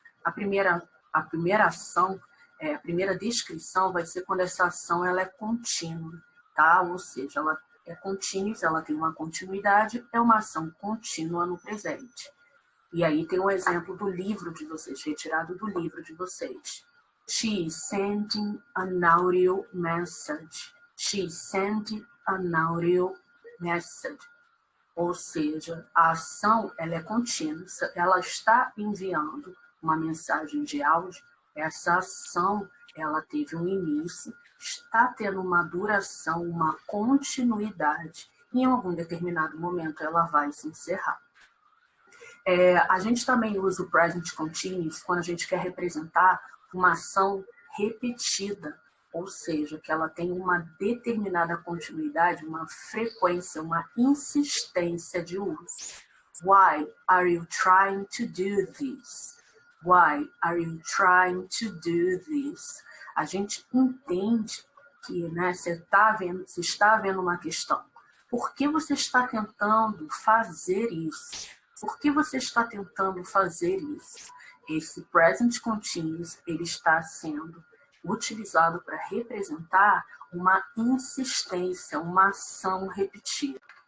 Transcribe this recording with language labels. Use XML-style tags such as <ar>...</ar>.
<pt>A primeira ação, a primeira descrição vai ser quando essa ação ela é contínua, tá? Ou seja, ela é contínua, ela tem uma continuidade, é uma ação contínua no presente. E aí tem um exemplo do livro de vocês, retirado do livro de vocês.</pt> <en>She is sending an audio message. She is sending an audio message.</en> <pt>Ou seja, a ação ela é contínua, ela está enviando uma mensagem de áudio, essa ação ela teve um início, está tendo uma duração, uma continuidade, e em algum determinado momento ela vai se encerrar. A gente também usa o present continuous quando a gente quer representar uma ação repetida, ou seja, que ela tem uma determinada continuidade, uma frequência, uma insistência de uso.</pt> <en>Why are you trying to do this? Why are you trying to do this?</en> <pt>A gente entende que, né, você está vendo uma questão. Por que você está tentando fazer isso? Por que você está tentando fazer isso? Esse present continuous, ele está sendo utilizado para representar uma insistência, uma ação repetida.</pt>